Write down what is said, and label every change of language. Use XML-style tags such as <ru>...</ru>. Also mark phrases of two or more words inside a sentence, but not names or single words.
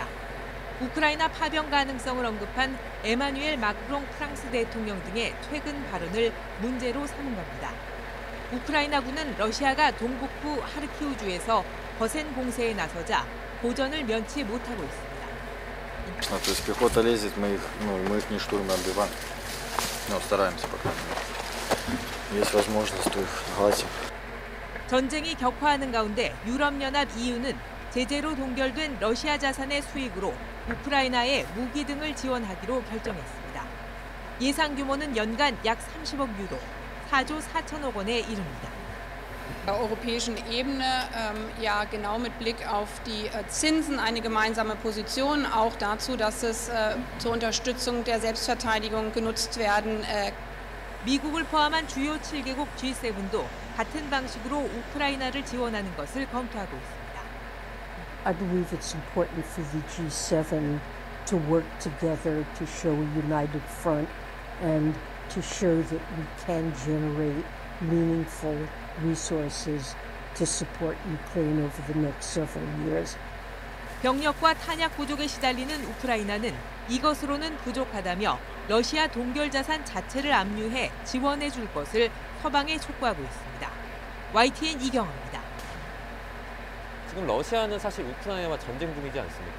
<ko>우크라이나 파병 가능성을 언급한 에마뉴엘 마크롱 프랑스 대통령 등의 최근 발언을 문제로 삼은 겁니다. 우크라이나군은 러시아가 동북부 하르키우주에서 거센 공세에 나서자 고전을 면치 못하고 있습니다.</ko> <ru>То есть пехота лезет, мы их не штурмом отбиваем. Стараемся, по крайней мере. Есть возможность, то их гасим.</ru> <ko>전쟁이 격화하는 가운데 유럽연합 EU는 제재로 동결된 러시아 자산의 수익으로 우크라이나에 무기 등을 지원하기로 결정했습니다. 예상 규모는 연간 약 30억 유로, 4조 4천억 원에 이릅니다.</ko> <de>Der europäischen Ebene genau mit Blick auf die Zinsen eine gemeinsame Position, auch dazu, dass es zur Unterstützung der Selbstverteidigung genutzt werden.</de> <ko>미국을 포함한 주요 7개국 G7도 같은 방식으로 우크라이나를 지원하는 것을 검토하고 있습니다.</ko> <en>I believe it's important for the G7 to work together to show a united front and to show that we can generate meaningful resources to support Ukraine over the next several years.</en> <ko>병력과 탄약 부족에 시달리는 우크라이나는 이것으로는 부족하다며 러시아 동결 자산 자체를 압류해 지원해 줄 것을 서방에 촉구하고 있습니다. YTN 이경화입니다. 지금 러시아는 사실 우크라이나와 전쟁 중이지 않습니까?</ko>